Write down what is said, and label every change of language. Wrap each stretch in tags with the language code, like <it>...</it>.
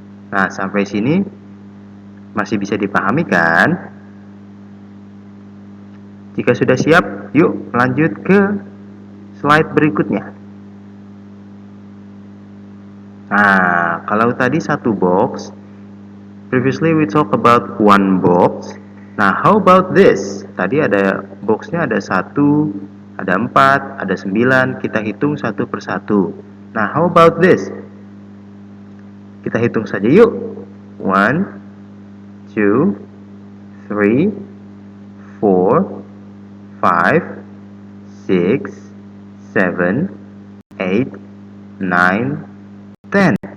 <id>Nah, sampai sini masih bisa dipahami kan? Jika sudah siap, yuk lanjut ke slide berikutnya. Nah, kalau tadi satu box,</id> <en>previously we talk about one box.</en> <id>Nah,</id> <en>how about this?</en> <id>Tadi ada boxnya ada 1, ada 4, ada 9, kita hitung satu persatu. Nah,</id> <en>how about this?</en> <id>Kita hitung saja yuk. 1, 2, 3, 4, 5, 6, 7, 8, 9, 10.</id>